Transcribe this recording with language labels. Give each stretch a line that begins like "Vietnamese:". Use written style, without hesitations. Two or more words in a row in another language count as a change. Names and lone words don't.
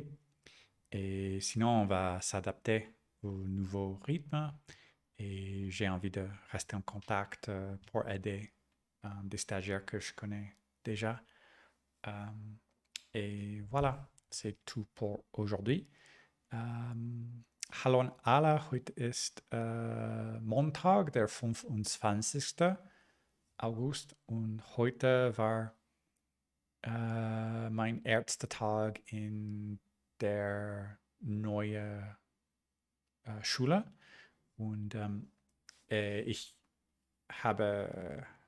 French: Et sinon, on va s'adapter au nouveau rythme. Et j'ai envie de rester en contact pour aider des stagiaires que je connais déjà. Et voilà, c'est tout pour aujourd'hui.
German: Hallo an alle, heute ist Montag, der 25. August und heute war mein erster Tag in der neuen Schule und ich habe